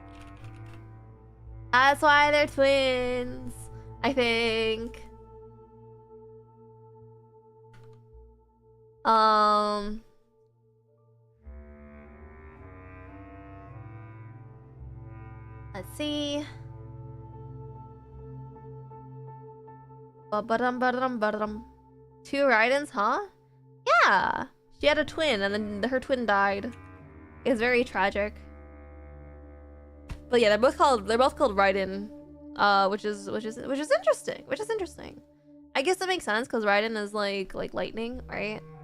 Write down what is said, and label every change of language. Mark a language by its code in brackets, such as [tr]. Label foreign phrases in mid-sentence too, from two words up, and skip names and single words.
[en] That's why they're twins, I think. Let's see. Ba-ba-dum-ba-dum-ba-dum. 2 Raidens, huh? Yeah! She had a twin and then her twin died. It's very tragic. But yeah, they're both called Raiden, which is interesting. Which is interesting. I guess that makes sense because Raiden is like lightning, right?